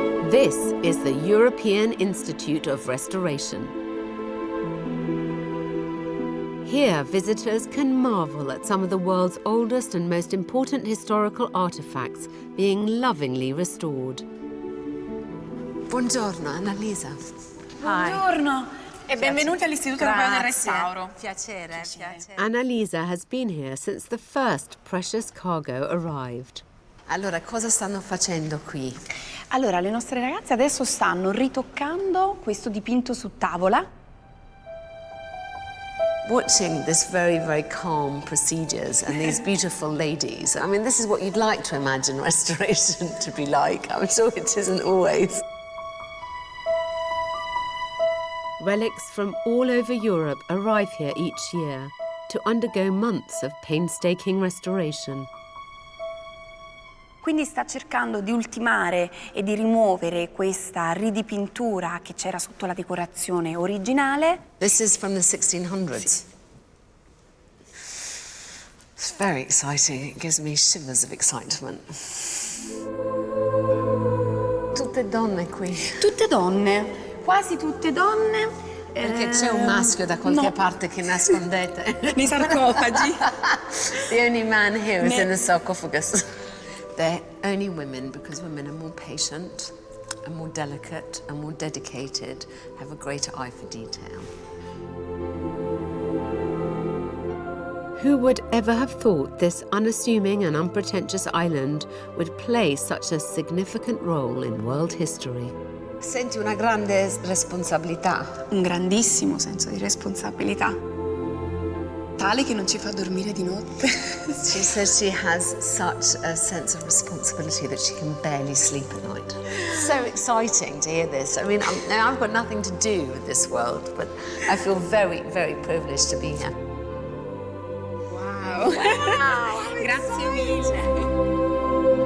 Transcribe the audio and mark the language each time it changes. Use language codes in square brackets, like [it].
[en] This is the European Institute of Restoration. Here, visitors can marvel at some of the world's oldest and most important historical artifacts being lovingly restored. [it] Buongiorno, Annalisa. Buongiorno e benvenuti all'Istituto Europeo del Restauro. Piacere. [en] Annalisa has been here since the first precious cargo arrived. [it] Allora, cosa stanno facendo qui? Allora, le nostre ragazze adesso stanno ritoccando questo dipinto su tavola. [en] Watching this very, very calm procedures and these beautiful ladies. I mean, this is what you'd like to imagine restoration to be like. I'm sure it isn't always. Relics from all over Europe arrive here each year to undergo months of painstaking restoration. [it] Quindi sta cercando di ultimare e di rimuovere questa ridipintura che c'era sotto la decorazione originale. [en] This is from the 1600s. It's very exciting. It gives me shivers of excitement. [it] Tutte donne qui. Tutte donne, quasi tutte donne. Perché c'è un maschio da qualche parte che nascondete. Nei sarcofagi. [en] The only man here is in the sarcophagus. They're only women because women are more patient and more delicate and more dedicated, have a greater eye for detail. Who would ever have thought this unassuming and unpretentious island would play such a significant role in world history? [it] Senti una grande responsabilità. Un grandissimo senso di responsabilità. Tale che non ci fa dormire di notte. [en] She says she has such a sense of responsibility that she can barely sleep at night. So exciting to hear this. I mean, now I've got nothing to do with this world, but I feel very, very privileged to be here. Wow. [it] Grazie mille.